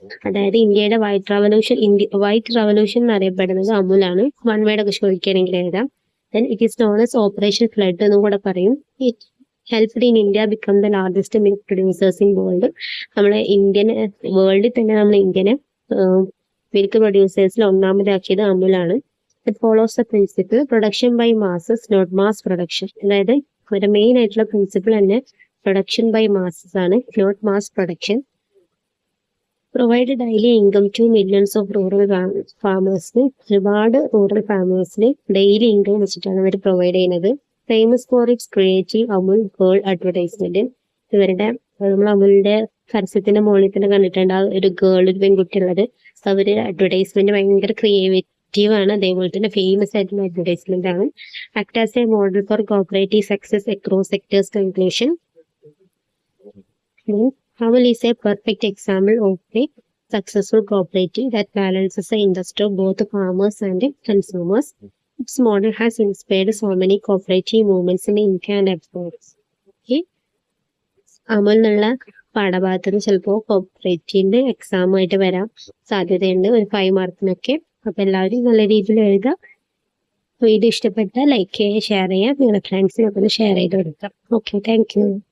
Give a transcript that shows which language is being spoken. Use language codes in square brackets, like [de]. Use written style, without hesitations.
[ml] അതായത് ഇന്ത്യയുടെ white revolution എന്നറിയപ്പെടുന്നത് അമുലാണ്. [en] one word [ml] ഒക്കെ ചോദിക്കുകയാണെങ്കിൽ എഴുതാം. [en] then it is known as operation flood [ml] എന്നും കൂടെ പറയും. [en] It helped in India become the largest milk producers in world. [ml] നമ്മളെ വേൾഡിൽ തന്നെ നമ്മൾ ഇന്ത്യനെ milk പ്രൊഡ്യൂസേഴ്സിൽ ഒന്നാമതാക്കിയത് അമുലാണ്. [en] It follows the principle production by masses, not mass production. [ml] അതായത് ഒരു മെയിൻ ആയിട്ടുള്ള പ്രിൻസിപ്പിൾ തന്നെ [en] production by masses [ml] ആണ്, [en] Not mass production. Provide daily income to millions of rural ഫാമേഴ്സിന്. [ml] ഒരുപാട് റൂറൽ ഫാമേഴ്സിന് ഡെയിലി ഇൻകം വെച്ചിട്ടാണ് അവർ പ്രൊവൈഡ് ചെയ്യുന്നത്. [en] Famous for its creative Amul girl advertisement. [ml] ഇവരുടെ നമ്മൾ അമുലിന്റെ പരസ്യത്തിന്റെ മുകളിൽ തന്നെ കണ്ടിട്ടുണ്ട്, ആ ഒരു ഗേൾ, ഒരു പെൺകുട്ടി ഉള്ളത്. അവര് അഡ്വർടൈസ്മെന്റ് ഭയങ്കര ക്രിയേറ്റീവ് ആണ്, അതേപോലെ തന്നെ ഫേമസ് ആയിട്ടുള്ള അഡ്വർടൈസ്മെന്റ് ആണ്. [en] Act as a model for cooperative success across sectors. Conclusion: Amul is a perfect example of a successful cooperative that balances the interest of both farmers and consumers. Its model has inspired so many cooperative movements in India and abroad. Okay. [ml] Amul എന്നുള്ള പാഠഭാഗത്തിന് ചിലപ്പോൾ കോപ്പറേറ്റീവിന്റെ exam ആയിട്ട് വരാൻ സാധ്യതയുണ്ട്, ഒരു 5 മാർക്കിനൊക്കെ. അപ്പൊ എല്ലാവരും നല്ല രീതിയിൽ എഴുതാം. വീഡിയോ ഇഷ്ടപ്പെട്ടാൽ ലൈക്ക് ചെയ്യുക, ഷെയർ ചെയ്യുക, നിങ്ങളുടെ ഫ്രണ്ട്സിനൊക്കെ ഷെയർ ചെയ്ത് കൊടുക്കാം. Okay, thank you.